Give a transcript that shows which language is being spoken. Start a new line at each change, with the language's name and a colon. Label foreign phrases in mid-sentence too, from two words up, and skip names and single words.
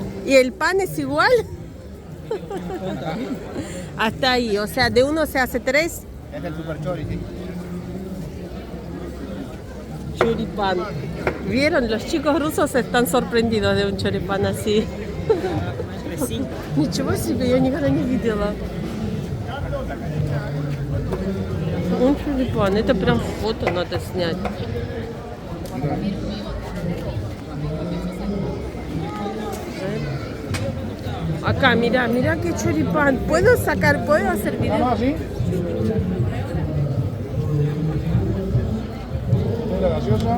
Spanish: ¿Y el pan es igual? Hasta ahí, o sea, de uno se hace 3. Es el super chorizo. Choripán. ¿Vieron? Los chicos rusos están sorprendidos de un choripán así.
Russian: Ничего себе, я никогда не видела.
Spanish: Un choripán,
Russian: это прям фото надо снять.
Spanish: Acá, mira, mira qué choripán. ¿Puedo sacar, puedo hacer video? ¿Sí? ¿La gaseosa?